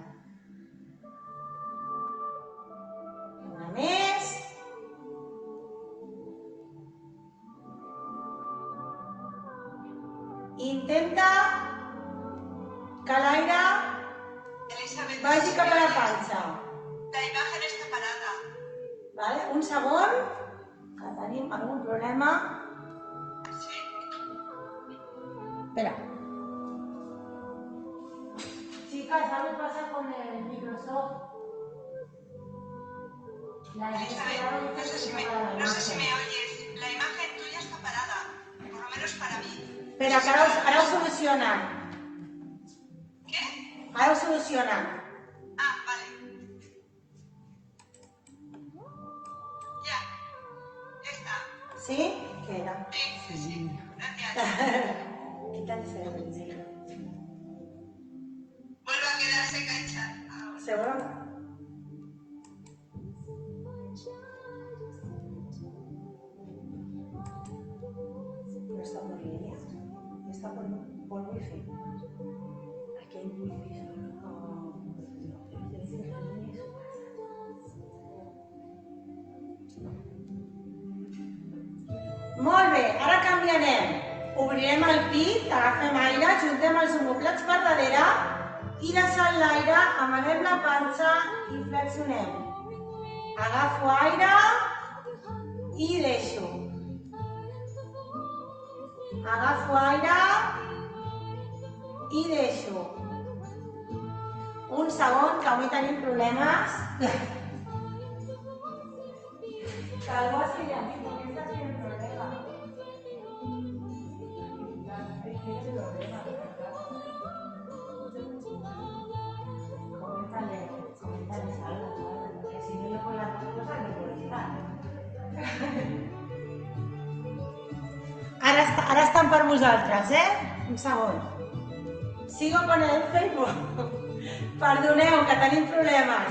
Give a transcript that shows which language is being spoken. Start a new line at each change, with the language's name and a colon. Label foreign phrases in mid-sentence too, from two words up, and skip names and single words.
Catalan: Una més. Intenta que l'aire vagi cap a la panxa.
Spanish: La imagen está parada. Vale?
Catalan: Un segon, que tenim algun problema. Sí. Espera.
Spanish: Chicas, algo pasa con el Microsoft. Elizabeth, no sé si me oyes. La imagen tuya está parada, por lo menos para mí.
Catalan: Espera, que ara ho solucionen.
Spanish: ¿Qué?
Catalan: Ara ho solucionen.
Spanish: Ah, vale. Ya está. ¿Sí? ¿Qué era? Sí. Gracias. Quítale el negro. Vuelve a quedarse cancha. ¿Seguro? No está por línea. Está por wifi. Aquí hay wifi solo.
Catalan: Molt bé, ara canviarem. Obrirem el pit, agafem aire, juntem els omoplats per darrere i deixant l'aire, amaguem la panxa i flexionem. Agafo aire i deixo. Agafo aire i deixo. Un segon, que avui tenim problemes. Que algú estigui aquí, perquè estàs tenint problemes.
Spanish: Coméntale algo, porque si no yo con las dos cosas no puedo estar.
Catalan: Ara estan per vosaltres, Un segon.
Spanish: Sigo con el Facebook.
Catalan: Perdoneu, que tenim problemes.